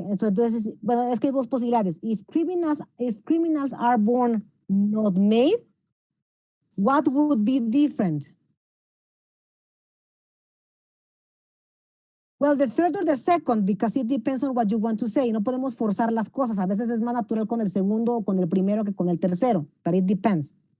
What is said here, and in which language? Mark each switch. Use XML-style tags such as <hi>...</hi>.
<es>Entonces, bueno, es que hay dos posibilidades.</es> <en>If criminals are born, not made, what would be different? Well, the third or the second, because it depends on what you want to say.</en> <es>No podemos forzar las cosas. A veces es más natural con el segundo o con el primero que con el tercero, but it depends.</es>